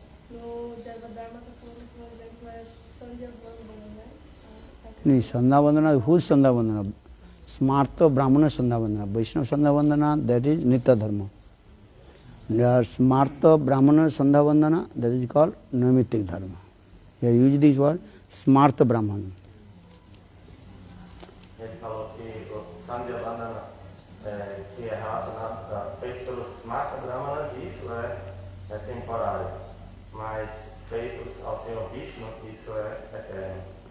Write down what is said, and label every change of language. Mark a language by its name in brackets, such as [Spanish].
[Portuguese] No Deva Dharma está falando que um exemplo é Sandhya Vandana, né? [English] No, Sandhya Vandana, who is Sandhya Vandana? Smarta Brahmana Sandhya Vandana. Vaishnava Sandhya Vandana, that is Nitya Dharma. There are Smarta Brahmana Sandhya Vandana, that is called Naimittik Dharma. Here use this word, Smarta Brahmana. [Portuguese] Ele falou que o Sandhya Vandana, que é relacionado, feito pelos Smarta Brahmanas, isso é temporário. Mas feitos ao Senhor Vishnu, isso é eterno.